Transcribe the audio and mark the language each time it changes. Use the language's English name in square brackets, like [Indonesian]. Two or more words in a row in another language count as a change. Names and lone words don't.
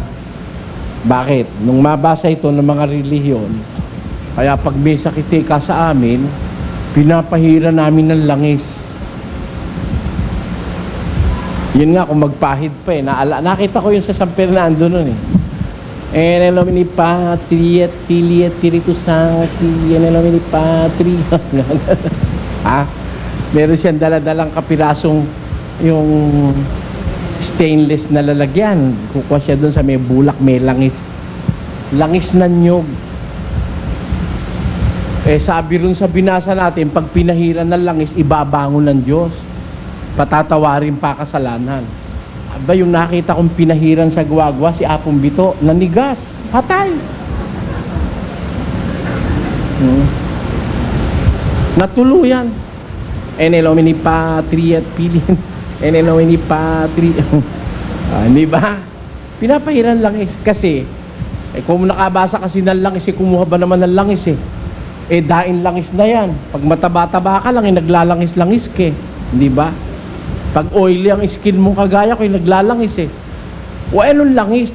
[Filipino] Bakit? Nung mabasa ito ng mga relihiyon, kaya pag may sakit ka sa amin, pinapahira namin ng langis. Yun nga, kung magpahid pa eh. Nakita ko yun sa San Fernando nun eh. [Latin] En el nomine Patri et Filii et Spiritus Sancti, en el nomine Patri. [Filipino] Meron siyang daladalang kapirasong yung stainless na lalagyan. Kukuha siya doon sa may bulak, may langis. Langis na nyog. Sabi rin sa binasa natin, pag pinahiran ng langis, ibabangon ng Diyos. Patatawarin pa kasalanan. Aba, yung nakita kong pinahiran sa guwagwa, si Apong Bito, nanigas, patay. Natuluyan. [Latin] En el nomine Patri et Filii, en el nomine Patri. [Filipino] Hindi ba? Pinapahiran langis. Kasi, kung nakabasa kasi ng langis, kumuha ba naman ng langis daing langis na yan. Pag mataba-taba ka lang, naglalangis-langis ka. Hindi ba? Pag oily ang skin mong kagaya ko, naglalangis O anong langis?